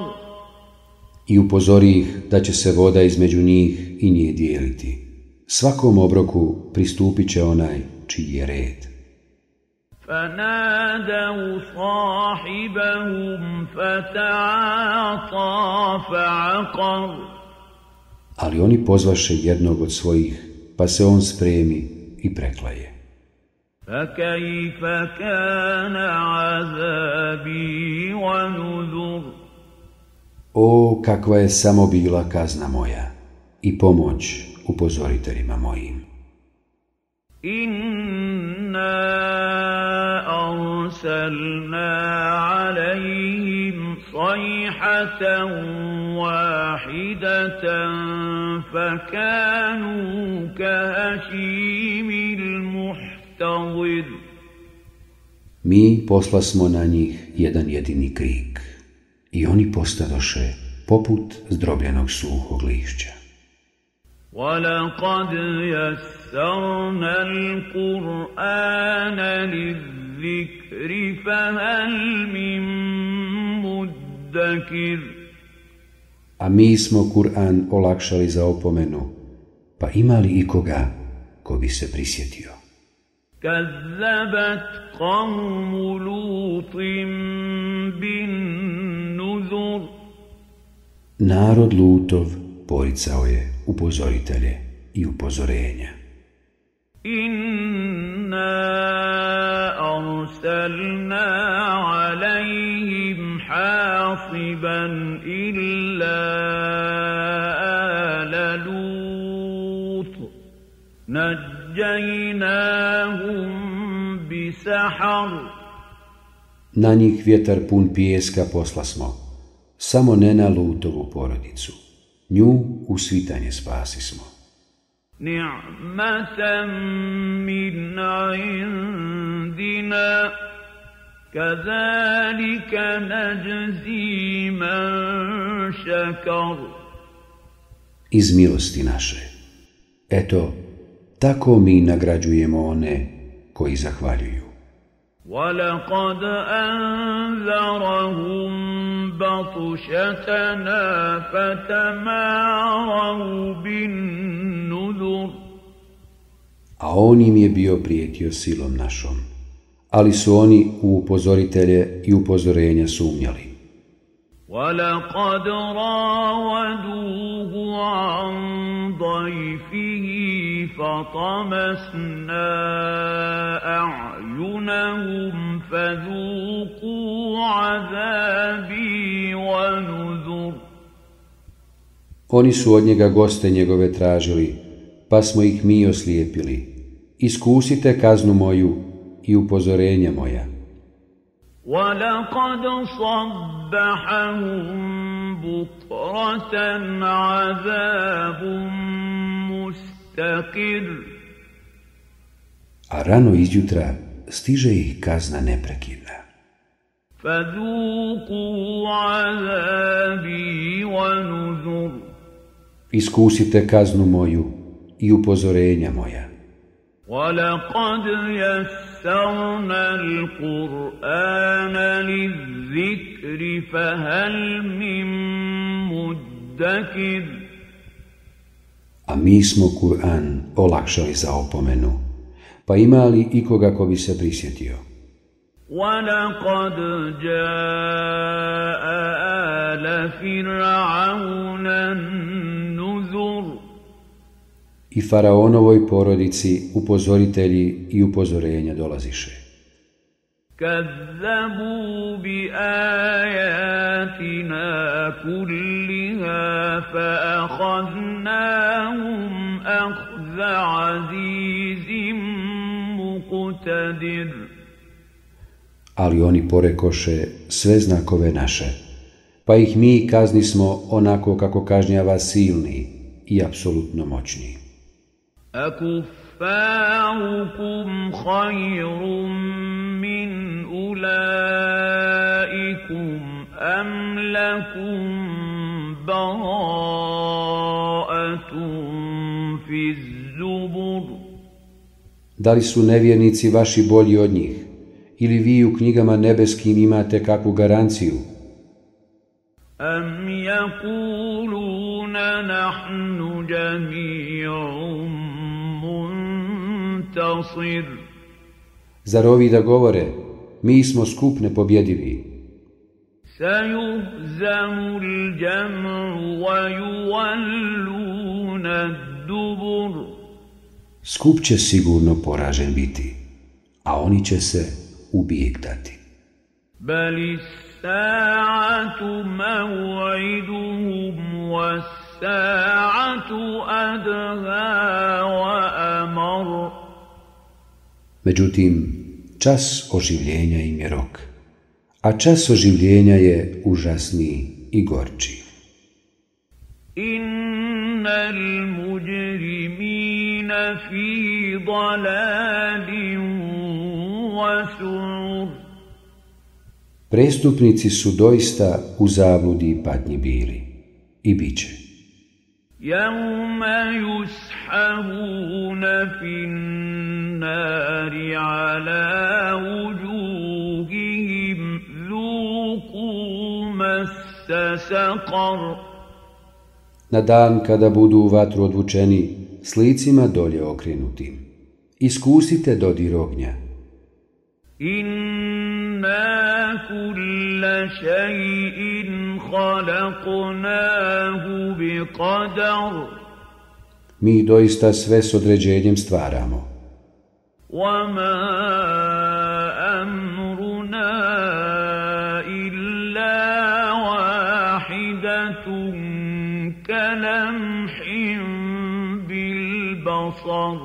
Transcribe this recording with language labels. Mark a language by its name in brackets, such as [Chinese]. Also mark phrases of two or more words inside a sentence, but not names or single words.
[Bosnian] I upozori ih da će se voda između njih i nje dijeliti. Svakom obroku pristupit će onaj čiji je red. [Arabic] فَنَادَوْا صَاحِبَهُمْ فَتَعَاطَىٰ فَعَقَرَ. [Bosnian] Ali oni pozvaše jednog od svojih, pa se on spremi i preklaje. [Arabic] فَكَيْفَ كَانَ عَذَابِي وَنُذُرِ. [Bosnian] O, kakva je samo bila kazna moja i pomoć upozoriteljima mojim. [Arabic] إِنَّا أَرْسَلْنَا عَلَيْهِمْ صَيْحَةً وَاحِدَةً فَكَانُوا كَهَشِيمِ الْمُحْتَظِرِ. [Bosnian] Mi poslasmo na njih jedan jedini krik i oni postadoše poput zdrobljenog suhog lišća. [Arabic] وَلَقَدْ يَسَّرْنَا الْقُرْآنَ لِلذِّكْرِ فَهَلْ مِن مُّدَّكِرٍ. [Bosnian] A mi smo Kur'an olakšali za opomenu, pa ima li ikoga ko bi se prisjetio? [Arabic] كَذَّبَتْ قَوْمُ لُوطٍ بِالنُّذُرِ. [Bosnian] Narod Lutov poricao je upozoritelje i upozorenja. [Arabic] إِنَّا أَرْسَلْنَا عَلَيْهِمْ حَاصِبًا إِلَّا آلَ لُوطٍ نَجَّيْنَاهُمْ بِسَحَرٍ. [Bosnian] Na njih vjetar pun pijeska poslasmo, samo ne na Lutovu porodicu. Nju u svitanje spasismo. [Arabic] نِعْمَةً مِّنْ عِندِنَا كَذَلِكَ نَجْزِي مَن شَكَرَ. [Bosnian] Iz milosti naše. Eto, tako mi nagrađujemo one koji zahvaljuju. [Arabic] وَلَقَدْ أَنذَرَهُم بَطْشَتَنَا فَتَمَارَوْا بِالنُّذُرِ. [Bosnian] A on im je bio prijetio silom našom, ali su oni u upozoritelje i upozorenja sumnjali. [Arabic] وَلَقَدْ رَاوَدُوهُ عَن ضَيْفِهِ فَطَمَسْنَا أَعْيُنَهُمْ فَذُوقُوا عَذَابِي وَنُذُرِ. [Bosnian] Oni su od njega goste njegove tražili, pa smo ih mi oslijepili. Iskusite kaznu moju i upozorenja moja. [Arabic] وَلَقَدْ صَبَّحَهُم بُكْرَةً عَذَابٌ مُسْتَقِرٌ. [Bosnian] A rano izjutra stiže ih kazna neprekidna. [Arabic] فَذُوقُوا عَذَابِي وَنُذُرِ. [Bosnian] Iskusite kaznu moju i upozorenja moja. [Arabic] وَلَقَدْ يَسَّرْنَا الْقُرْآنَ لِلذِّكْرِ فَهَلْ مِن مُّدَّكِرٍ. [Bosnian] A mi smo Kur'an olakšali za opomenu, pa ima li ikoga ko bi se prisjetio? [Arabic] وَلَقَدْ جَاءَ آلَ فِرْعَوْنَ النُّذُرُ. [Bosnian] I faraonovoj porodici upozoritelji i upozorenja dolaziše. [Arabic] كَذَّبُوا بِآيَاتِنَا كُلِّهَا فَأَخَذْنَاهُمْ أَخْذَ عَزِيزٍ مُقْتَدِرٍ. [Bosnian] Ali oni porekoše sve znakove naše, pa ih mi kaznismo onako kako kažnjava silni i apsolutno moćni. [Arabic] أَكُفَّارُكُمْ خَيْرٌ مِّنْ أُولَئِكُمْ أَمْ لَكُمْ بَرَاءَةٌ فِي الزُّبُرِ. [Bosnian] Da li su nevjernici vaši bolji od njih, ili vi u knjigama nebeskim imate kakvu garanciju? [Arabic] أَمْ يَقُولُونَ نَحْنُ جَمِيعٌ مُنْتَصِرٌ. [Bosnian] Zar ovi da govore, mi smo skup nepobjedivi? [Arabic] سَيُهْزَمُ الْجَمْعُ وَيُوَلُّونَ الدُّبُرَ. [Bosnian] Skup će sigurno poražen biti, a oni će se u bijeg dati. [Arabic] بَلِ السَّاعَةُ مَوْعِدُهُمْ وَالسَّاعَةُ أَدْهَىٰ وَأَمَرُّ. [Bosnian] Međutim, čas oživljenja im je rok, a čas oživljenja je užasniji i gorčiji. [Arabic] إِنَّ الْمُجْرِمِينَ فِي ضَلَالٍ وَسُعُرٍ. [Bosnian] Prestupnici su doista u zabludi i patnji bili i bit će. [Arabic] يَوْمَ يُسْحَبُونَ فِي النَّارِ عَلَىٰ وُجُوهِهِمْ ذُوقُوا مَسَّ سَقَرَ. [Bosnian] Na dan kada budu u vatru odvučeni, s licima dolje okrenutim, iskusite dodir ognja. [Arabic] إِنَّا كُلَّ شَيْءٍ خَلَقْنَاهُ بِقَدَرٍ. [Bosnian] Mi doista sve s određenjem stvaramo. [Arabic] وَمَا أَمْرُنَا إِلَّا وَاحِدَةٌ كَلَمْحٍ بِالْبَصَرِ.